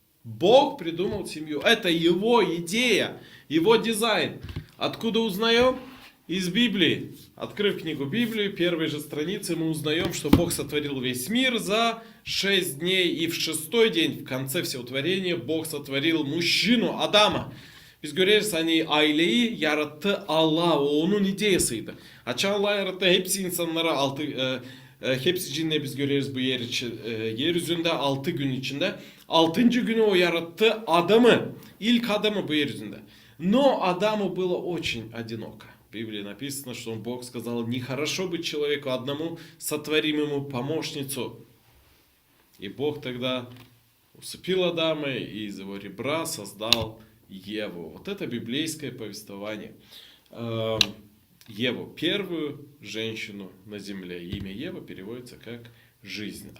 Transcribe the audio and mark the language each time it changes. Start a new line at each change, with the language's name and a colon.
Russian: Бог придумал семью. Это его идея, его дизайн. Откуда узнаем? Из Библии. Открыв книгу Библию, первой же страницы мы узнаем, что Бог сотворил весь мир за 6 дней. И в 6-й день, в конце всего творения, Бог сотворил мужчину, Adam'ı.
Gagauz: Biz görüyoruz hani aileyi yarattı Allah. O onun ideyasıydı. Açan Allah yarattı hepsi insanlara hepsi cinle biz görüyoruz bu yeryüzünde 6 gün içinde. 6. günü o yarattı Adam'ı. İlk Adam'ı bu yeryüzünde.
Russian: Но Адаму было очень одиноко. В Библии написано, что Бог сказал, нехорошо быть человеку одному, сотворим ему помощницу. И Бог тогда усыпил Адама и из его ребра создал Еву. Вот это библейское повествование. Еву, первую женщину на земле. Имя Ева переводится как жизнь.